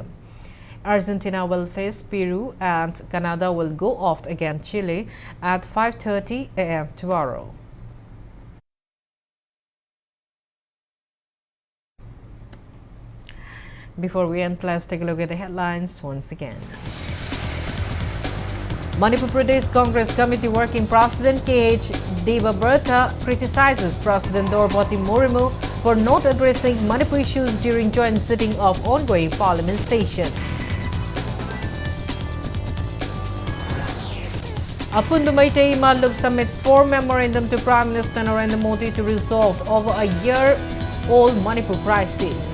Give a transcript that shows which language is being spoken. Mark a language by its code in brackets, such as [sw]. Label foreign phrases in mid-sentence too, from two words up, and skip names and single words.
[en] Argentina will face Peru and Canada will go off against Chile at 5:30 a.m. tomorrow. Before we end, let's take a look at the headlines once again. Manipur Pradesh Congress Committee Working President K.H. Devabrata criticizes President Draupadi Murmu for not addressing Manipur issues during joint sitting of ongoing parliament session. Apundu Meitei-IMAL submits 4 memorandum to Prime Minister Narendra Modi to resolve over a year-old Manipur crisis.